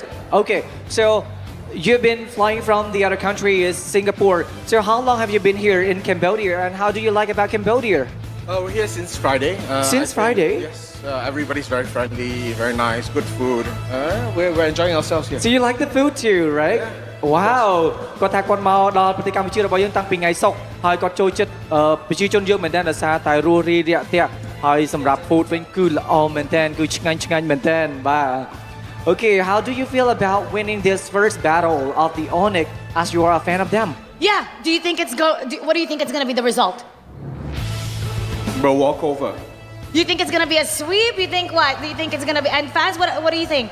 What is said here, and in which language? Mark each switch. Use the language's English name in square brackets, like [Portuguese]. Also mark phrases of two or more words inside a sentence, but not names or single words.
[English] Okay, so you've been flying from the other country is Singapore. So how long have you been here in Cambodia and how do you like about Cambodia? We're here since Friday. Since Friday? Yes. Everybody's very friendly, very nice, good food. We're enjoying ourselves here. So you like the food too, right? [Khmer] Wow គាត់ថាគាត់មកដល់ប្រទេសកម្ពុជារបស់យើងតាំងពីថ្ងៃសុក្រហើយគាត់ចូលចិត្តប្រជាជនយើងមែនតើដោយសារតែរស់រីរាក់ទាក់ហើយសម្រាប់ food វិញគឺល្អមែនតើគឺឆ្ងាញ់មែនតើបាទ [English] Okay, how do you feel about winning this first battle of the Onyx as you are a fan of them? Yeah, what do you think it's going to be the result? Bro, walk over. You think it's going to be a sweep? You think what? Do you think it's going to be... And fans, what do you think?